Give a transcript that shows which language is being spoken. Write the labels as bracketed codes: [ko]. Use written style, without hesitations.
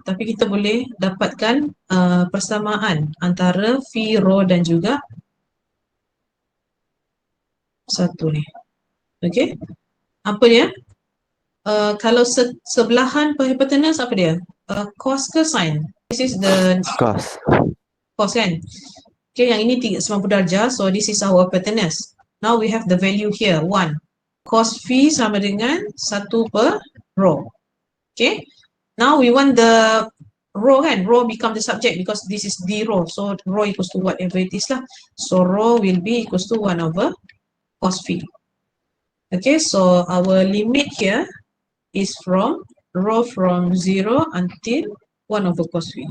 [ms] Tapi kita boleh dapatkan persamaan antara phi row dan juga satu ni. Okay. Apa dia? Kalau sebelahan per hypotenuse apa dia? Cos ke sin? [en] This is the cos kan? Okay, [ms] yang ini 390 darjah. [en] So this is our hypotenuse. Now we have the value here, 1. [ms] Cos phi sama dengan 1 per row. [en] Okay. Now we want the row kan? Row become the subject because this is the row. So row equals to whatever it is lah. So row will be equals to 1 over cos phi. Okay, so our limit here is from row from 0 until 1 over cos phi.